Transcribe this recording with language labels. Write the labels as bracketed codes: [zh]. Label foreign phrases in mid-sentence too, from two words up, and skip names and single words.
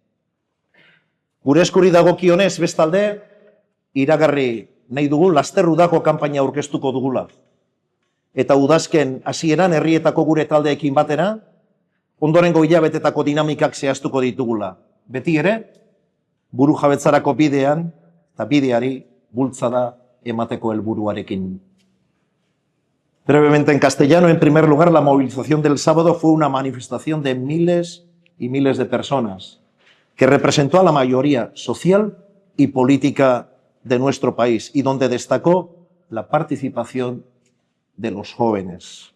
[eu] Gure eskuri dagokionez bestalde, iragarri nahi dugu laster udako kanpaina aurkeztuko dugula. Eta udazken hasieran herrietako gure taldeekin batera, ondorengo hilabetetako dinamikak zehaztuko ditugula. Beti ere, buru jabetzarako bidean eta bideari bultzada emateko helburuarekin. [es] Brevemente en castellano, en primer lugar, la movilización del sábado fue una manifestación de miles y miles de personas que representó a la mayoría social y política de nuestro país y donde destacó la participación de los jóvenes.